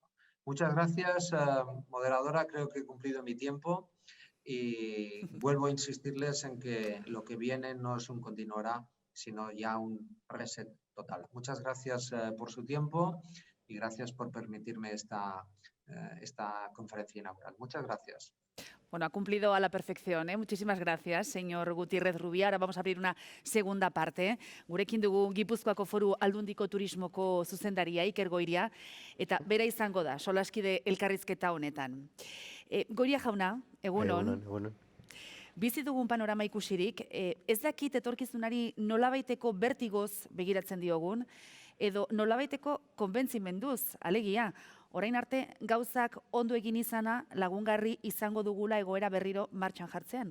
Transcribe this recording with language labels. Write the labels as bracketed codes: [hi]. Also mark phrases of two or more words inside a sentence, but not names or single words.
[es] Muchas gracias, moderadora. Creo que he cumplido mi tiempo y vuelvo a insistirles en que lo que viene no es un continuará, sino ya un reset total. Muchas gracias por su tiempo y gracias por permitirme esta conferencia inaugural. Muchas gracias. Bueno, ha cumplido a la perfección. Muchísimas gracias, señor Gutiérrez Rubí. Ahora vamos a abrir una segunda parte. [eu] Gurekin dugu Gipuzkoako Foru Aldundiko Turismoko zuzendaria Iker Goiria, eta bera izango da solaskide elkarrizketa honetan. Goiria jauna, egunon. Egunon. Bizi dugun panorama ikusirik, ez dakit etorkizunari nolabaiteko bertigoz begiratzen diogun, edo nolabaiteko konbentzimenduz, alegia, orain arte gauzak ondo egin izana lagungarri izango dugula egoera berriro martxan jartzean?